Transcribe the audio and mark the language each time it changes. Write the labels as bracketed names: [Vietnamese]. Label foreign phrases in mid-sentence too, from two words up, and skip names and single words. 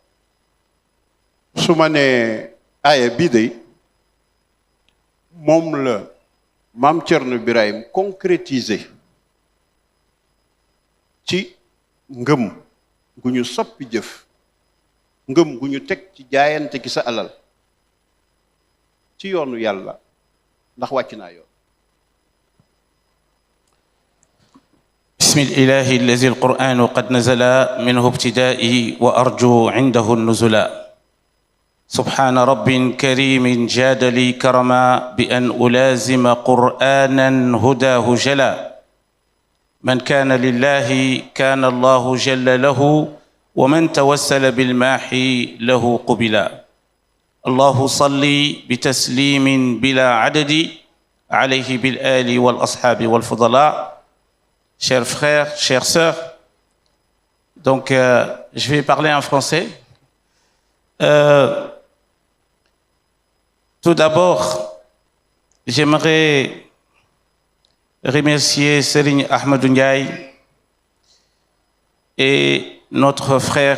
[Wolof] su ma nee aaya bii day moom la maam Cerno Birahim concrétiser ci ngëm gu ñu soppi jëf ngëm gu ñu teg ci jaayante ki sa alal ci yoonu yàlla ndax wàcc naa yoon [Arabic] بسم الإله الذي القرآن قد نزل منه ابتدائي وأرجو عنده النزلا سبحان رب كريم جاد لي كرما بأن ألازم قرآنا هداه جلا من كان لله كان الله جل له ومن توسل بالماحي له قبلا الله صل بتسليم بلا عدد عليه بالآل والأصحاب والفضلاء. [French] Chers frères, chères sœurs, donc je vais parler en français. Tout d'abord, j'aimerais remercier Serigne Ahmadou Ndiaye et notre frère